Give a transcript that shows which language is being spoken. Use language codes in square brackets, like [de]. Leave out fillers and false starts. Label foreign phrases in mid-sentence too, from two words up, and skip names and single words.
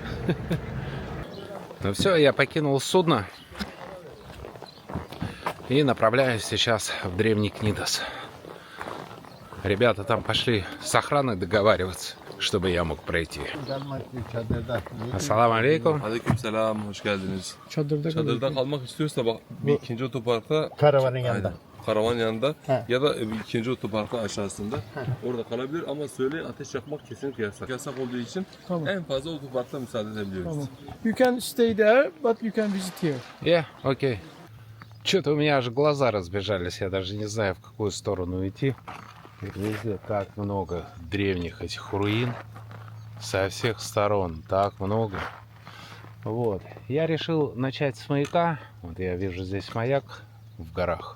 [ru] Ну все, я покинул судно и направляюсь сейчас в древний Книдос. Ребята там пошли с охраной договариваться, чтобы я mог пройти. [ar] السلام عليكم. [tr] Aleykümselam, hoş geldiniz. Çadırda kalmak istiyorsa bak bir ikinci otoparkta Karavanın yanında. karavan yanında He. ya da bir ikinci otoparkta aşağısında orada kalabilir ama söyleyin ateş yakmak kesinlikle yasak. Yasak olduğu için Tamam. en fazla otoparkta müsaade edebiliyoruz. Tamam. [en] You can stay there, but you can visit here. Yeah, [ru] окей. Что-то у меня аж глаза разбежались, я даже не знаю, в какую сторону идти. Везде так много древних этих руин. Со всех сторон так много. Вот. Я решил начать с маяка. Вот я вижу здесь маяк в горах.